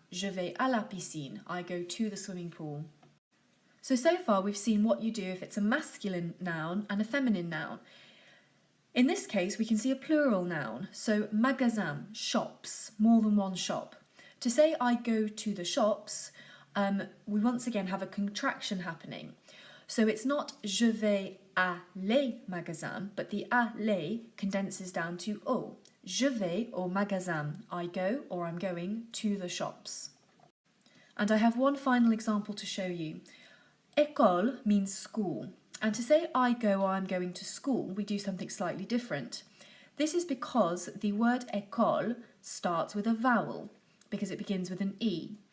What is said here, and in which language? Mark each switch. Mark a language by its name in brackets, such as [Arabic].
[French] Je vais à la piscine. [English] I go to the swimming pool. So far we've seen what you do if it's a masculine noun and a feminine noun. In this case, we can see a plural noun. So magasin, shops, more than one shop. To say I go to the shops, we once again have a contraction happening. So it's not [French] je vais à les magasins, [English] but the à les condenses down to au. [French] Je vais au magasin. [English] I go or I'm going to the shops. And I have one final example to show you. École means school. And to say I go or I'm going to school, we do something slightly different. This is because the word école starts with a vowel, because it begins with an E.